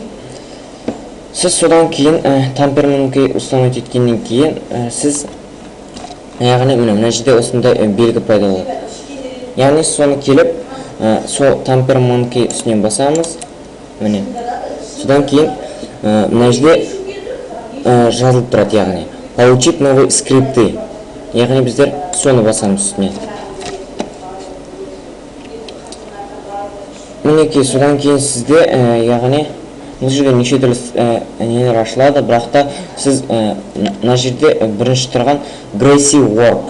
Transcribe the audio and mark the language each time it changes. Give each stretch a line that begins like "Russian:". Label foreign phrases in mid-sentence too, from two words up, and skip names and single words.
Kazakh: Сіз содан кейін
Russian: Tamper Monkey установить
Kazakh: еткеннен кейін сіз яғни мына жерде осындай белгі пайда болады. Яғни соны келіп, сол Tamper Monkey үстінен басамыз. Міне. Содан кейін мына жерде жазылып тұрады, яғни
Russian: получить новые скрипты.
Kazakh: Яғни біздер соны басамыз үстіне. Мінеки, содан кейін сізде яғни бұл жерде неше түрлі нелер ашылады, бірақ та сіз мына жерде бірінші тұрған Gracie Work.